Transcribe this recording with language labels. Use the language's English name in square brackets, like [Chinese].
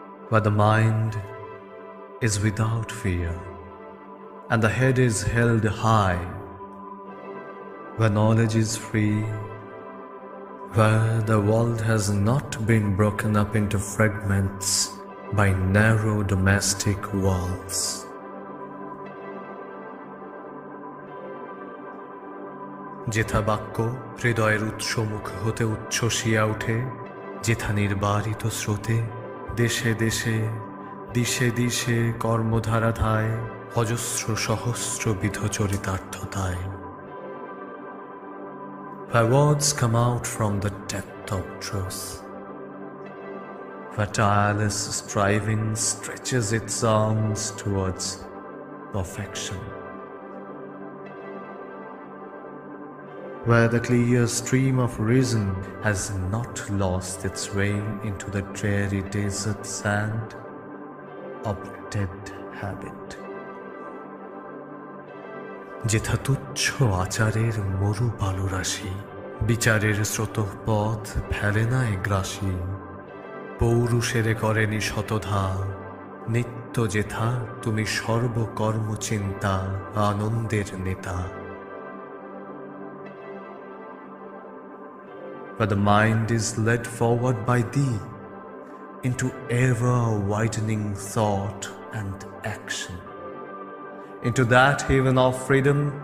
[English] But the mind is without fear, and the head is held high. Where knowledge is free, where the world has not been broken up into fragments by narrow domestic walls. [Bangla] যেথা বাক্য হৃদয়ের উৎসমুখ হতে উচ্ছ্বসিয়া উঠে, যেথা নির্বারিত স্রোতে দেশে দেশে দিশে দিশে কর্মধারাধায় অজস্র সহস্রবিধ চরিতার্থতায়। [English] Where words come out from the depth of truth, where tireless striving stretches its arms towards perfection, where the clear stream of reason has not lost its way into the dreary desert sand of dead habit. [Bangla] যেথা তুচ্ছ আচারের মরু বালুরাশি বিচারের স্রোতপথ ফেলে নাই গ্রাসী। পৌরুষেরে করেনি শতধা, নিত্য যেথা তুমি সর্বকর্ম চিন্তা আনন্দের নেতা। [English] But the mind is led forward by thee into ever-widening thought and action, into that haven of freedom.